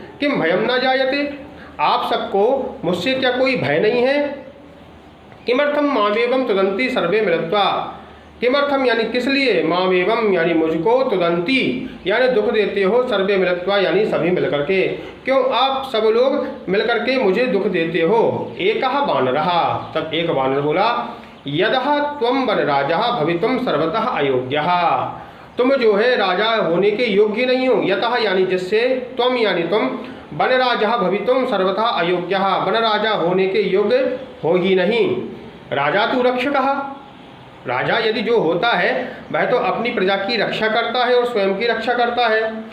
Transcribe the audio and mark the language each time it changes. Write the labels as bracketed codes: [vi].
[sa] किम भयम न जायते [hi] आप सबको मुझसे क्या कोई भय नहीं है। [sa] किमर्थम मामेवम तुदंती सर्वे मिलित्वा। [hi] किमर्थम यानी किस लिए, मामेवम यानी मुझको, तुदंती यानी दुख देते हो, सर्वे मिलित्वा यानी सभी मिलकर के। क्यों आप सब लोग मिलकर के मुझे दुख देते हो। [sa] एकः वानरः [hi] तब एक वानर बोला, [sa] यदः त्वं वनराजः भवितुं सर्वतः अयोग्यः। [hi] तुम जो है राजा होने के योग्य नहीं हो। यतः यानी जिससे, त्वम यानी तुम, वनराजः भवितुं सर्वतः अयोग्यः वनराजा होने के योग्य हो ही नहीं। [sa] राजा तु रक्षकः। [hi] राजा यदि जो होता है वह तो अपनी प्रजा की रक्षा करता है और स्वयं की रक्षा करता है।